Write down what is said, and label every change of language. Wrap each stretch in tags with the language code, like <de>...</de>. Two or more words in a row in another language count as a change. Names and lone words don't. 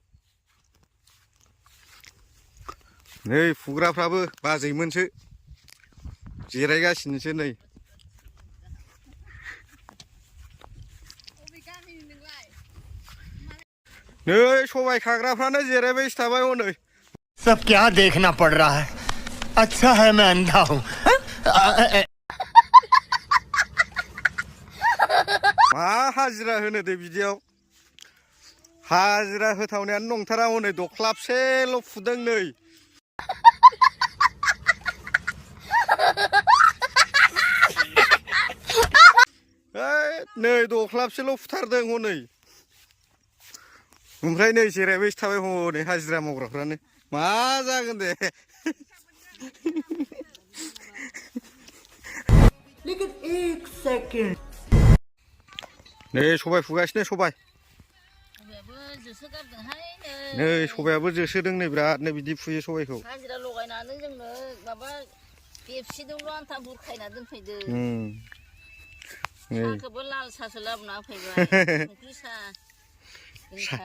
<brx>नै फुग्राफ्राबो बाजैमोनसो जिरायगासिनोसो नै सबाय खाग्राफ्रानो जिरायबायसो थाबाय हनै</brx> <hi>सब क्या देखना पड़ रहा है अच्छा है मैं अंधा हूँ</hi> <brx>मा हाजिरा होनो दे बिदियाव हाजिरा होथावनायानो नंथारा हनै दख्लाबसेल' फुदों नै नै दख्लाबसेल' फुथारदों हनै ओमफ्राय नै जिरायबायसो थाबाय हनै हाजिरा मावग्राफ्रानो मा जागोन दे</brx> <hi>लेकिन एक सेकंड</hi> <brx>नै सबाय फुगासिनो सबाय नै सबायाबो जोसोदों नै बिरादनो बिदि फुयो सबायखौ हाजिरा लगायनानै जोंनो माबा बेबसिदोंल' आन्था बुरखायना दोनफैदो साहाखौबो लाल साहासो लाबोना होफैबाय संख्रि साहा</brx>